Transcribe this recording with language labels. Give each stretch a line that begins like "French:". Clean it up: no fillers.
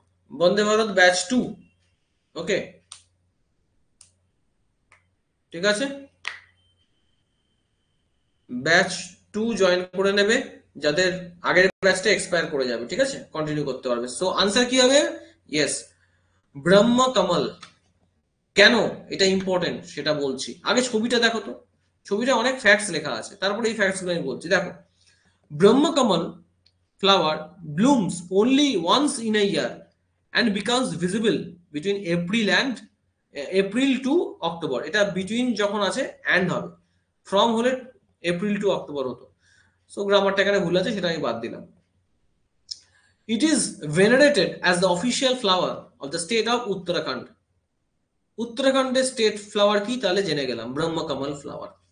Bangla: Vande Bharat batch two, ওকে, ঠিক আছে, batch to join করে নেবে, যাদের আগের ব্যাচটা এক্সপায়ার করে যাবে, ঠিক আছে, কন্টিনিউ করতে পারবে। সো আনসার কি হবে, ইয়েস, ব্রহ্ম কমল। কেন এটা ইম্পর্টেন্ট সেটা বলছি, আগে ছবিটা দেখো তো, ছবিটা অনেক ফ্যাক্টস লেখা আছে, তারপরে এই ফ্যাক্টস গুলো আমি বলছি।
English: দেখো, Brahma Kamal flower blooms only once in a year and becomes visible between April to October।
Bangla: এটা বিটুইন যখন আছে অ্যান্ড হবে, ফ্রম হলে এপ্রিল টু অক্টোবর হতো। সো গ্রামারটা এখানে ভুল আছে, সেটা আমি বাদ দিলাম।
English: It is venerated as the official flower of the state of Uttarakhand.
Bangla: উত্তরাখণ্ডের স্টেট ফ্লাওয়ার কি, তাহলে জেনে গেলাম, ব্রহ্মকমল ফ্লাওয়ার।